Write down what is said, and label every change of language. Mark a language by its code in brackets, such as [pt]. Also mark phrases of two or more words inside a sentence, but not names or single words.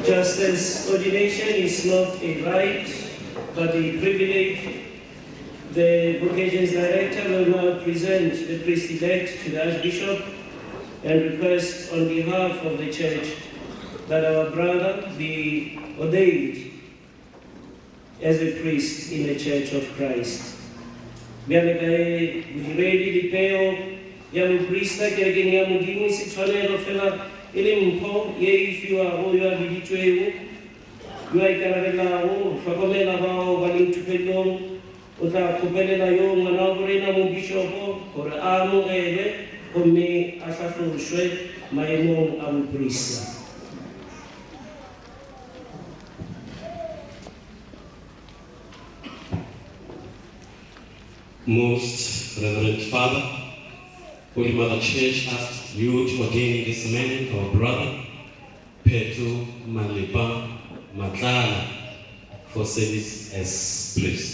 [en] Just as ordination is not a right, but a privilege, the vocations director will now present the priest-elect to the Archbishop and request on behalf of the Church that our brother be ordained as a priest in the Church of Christ. [nso] Bjale ka e bodiredi le peo ya boprista kerekeng ya Modimo se tshwanelo fela e le mpho ye e fiwago yo a biditswego, yo a ikarabelago go hlokomela bao ba leng thupellong. O tla kgopelela yo ngwana wa borena mo bishopo gore a amogele gomme a tlhatlhošwe maemong a boprista. [en] Most Reverend Father, Holy Mother Church asks you to ordain this man, our brother, Pheto Matlala, for service as priest.